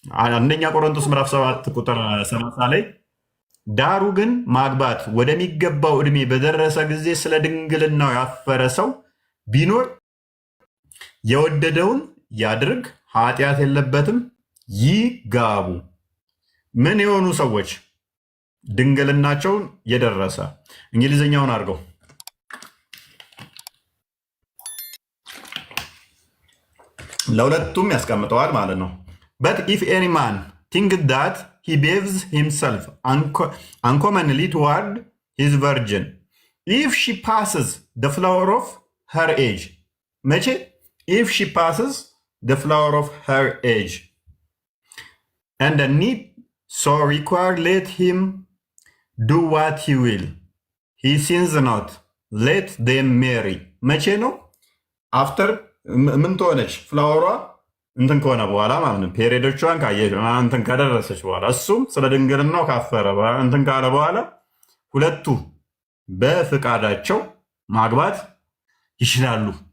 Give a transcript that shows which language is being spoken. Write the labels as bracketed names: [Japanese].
[Amharic] አንደኛ ቆሮንቶስ ምዕራፍ 7 ቁጥር 30 ላይ ዳሩ ግን ማግባት ወደሚገባው ዕድሜ በደረሰ ጊዜ ስለ ድንግልናው ያፈረ ሰው ቢኖር የወደደውን ያድርግ፣ ኃጢአት የለበትም፣ ይጋቡ። ምን የሆኑ ሰዎች? ድንግልናቸውን የደረሰ። እንግሊዝኛውን አድርገው ለሁለቱም ያስቀምጠዋል ማለት ነው። [English] በት ኢፍ ኤኒ ማን ቲንክ ዳት he behaves himself uncommonly toward his virgin if she passes the flower of her age. [Amharic] መቼ? [English] if she passes the flower of her age and the need so require, let him do what he will, he sins not, let them marry. [Amharic] መቼ ነው? አፍተር ምን ትሆነች? ፍላወሯ እንትን ከሆነ በኋላ ማለት ነው። ፔሪዶቿን ካየች እንትን ከደረሰች በኋላ እሱም ስለ ድንግልናው ካፈረ እንትን ካለ በኋላ ሁለቱ በፍቃዳቸው ማግባት ይችላሉ።